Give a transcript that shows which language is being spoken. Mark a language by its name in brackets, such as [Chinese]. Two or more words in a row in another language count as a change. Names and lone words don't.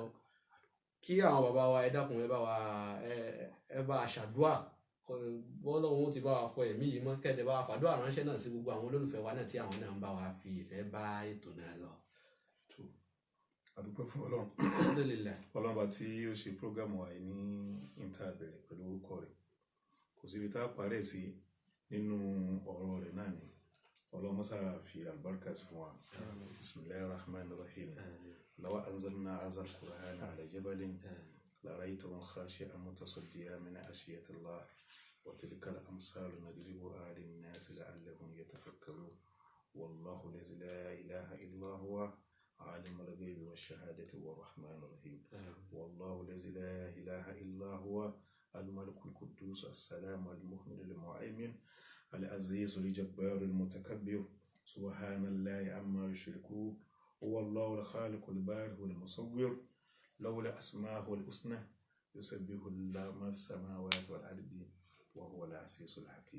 [Yoruba] Kí àwọn bàbá wa ẹ dákun ẹ bá ṣàdúà bọ́lọ́hun ti bá wa fọ ẹ̀mí yìí mọ́ kẹ́tẹ̀ bá wa fàdúà ránṣẹ́ náà sí gbogbo àwọn olólùfẹ́ wa náà tí àwọn náà ń bá wa fi ìfẹ́ bá ètò náà lọ. Àdúpẹ́ fún Ọlọ́run bá tí ó ṣe prógámù wa ní ìntàbẹ̀rẹ̀ pẹ̀lú orúkọ rẹ̀ kò síbi tá a parẹ́ sí nínú ọ̀rọ̀ rẹ̀ náà ni [Arabic] اللهم صل في البركة سفوا. بسم الله الرحمن الرحيم. لو أنزلنا هذا القرآن على جبل لرأيته خاشعا متصديا من خشية الله وتلك الأمثال نضربها للناس لعلهم يتفكرون والله الذي لا إله إلا هو عالم الغيب والشهادة والرحمن الرحيم والله الذي لا إله إلا هو الملك القدوس السلام المؤمن المؤمن العزيز الجبار المتكبر سبحان الله عما يشركون هو الله الخالق البارئ المصور له الأسماء الحسنى يسبح له ما في السماوات والأرض وهو العزيز الحكيم.